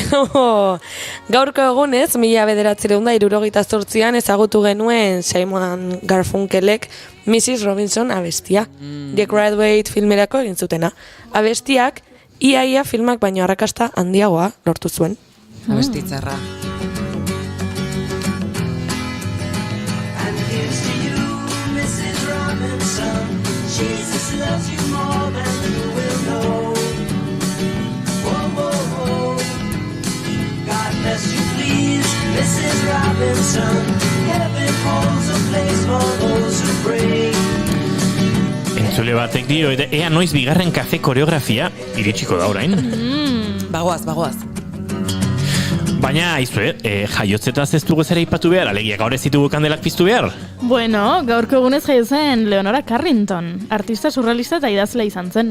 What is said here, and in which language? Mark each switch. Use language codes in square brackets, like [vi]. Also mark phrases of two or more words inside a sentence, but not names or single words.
[eu] Gaurko egunez, 1968an ezagutu genuen Simon Garfunkelek Mrs. Robinson abestia. The Graduate filmerako egin zutena. Abestiak, ia filmak baino arrakasta handiagoa lortu zuen. Abestitzarra. [en] And here's to you, Mrs. Robinson. Jesus loves you more than you will know. Whoa, whoa, whoa. God bless you, please, Mrs. Robinson. Heaven holds a place for those who pray. [eu] Entzule batek dio, ea noiz bigarren kafe koreografia iritsiko da orain. Bagoaz. Baina, aizue, jaiotzetaz ez dugu zera ipatu behar, alegia gaur ez ditugu kandelak piztu behar. Bueno, gaurko egunez jaio zen Leonora Carrington, artista surrealista eta idazlea izan zen.